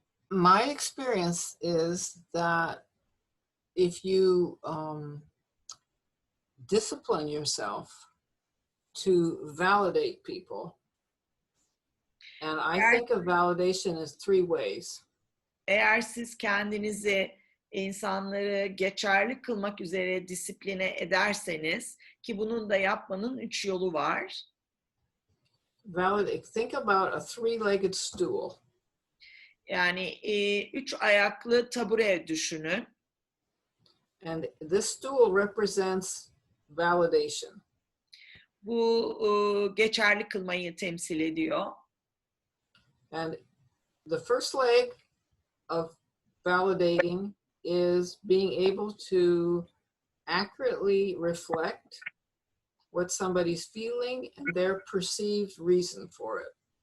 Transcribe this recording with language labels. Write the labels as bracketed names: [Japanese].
[English] My experience is that if you discipline yourself to validate people, and I think of validation as three ways. [Turkish] Eğer siz kendinizi insanları geçerli kılmak üzere disipline ederseniz, ki bunun da yapmanın 3 yolu var. [English] Validate. Think about a three-legged stool. [Turkish] Yani 3 ayaklı tabure düşünün. [English] And this stool represents validation. [Turkish] Bu geçerli kılmayı temsil ediyor. [English] And the first leg of validating is being able to accurately reflect what somebody's feeling and their perceived reason for it.